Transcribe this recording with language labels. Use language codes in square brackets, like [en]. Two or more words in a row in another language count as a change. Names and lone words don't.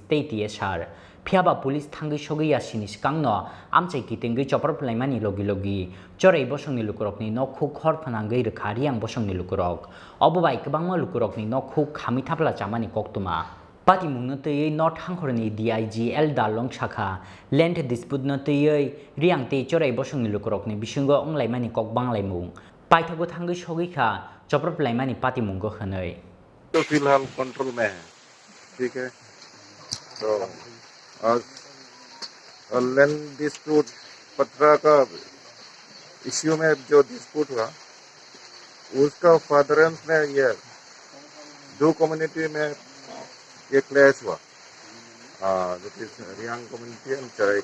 [trp] tei TSR phiaba police thangui sogiya sini sikangno amchai kitengui Choproblaimani logi Chorei Bosongni Lukurokni nokhuk khor phanangui rwkha Reang Bosongni Lukurok obobai kwbangma Lukurokni nokhuk khami thapla chamani koktuma patimungno tei North hangkhorni DIG L Dalong Shakha [en] land dispute [trp] no tei Reang tei Chorei Bosongni Lukurokni bisingo onglaimani kok banglaimung paithago thangui sogikha Choproblaimani patimungo hwnoi [hi] तो फिलहाल कंट्रोल में है ठीक है तो [en] land dispute [hi] पत्रा का इश्यू में जो डिस्प्यूट हुआ उसका फर्दरेंस में ये दो कम्युनिटी में ये क्लैश हुआ [en] that is Reang community and Chorei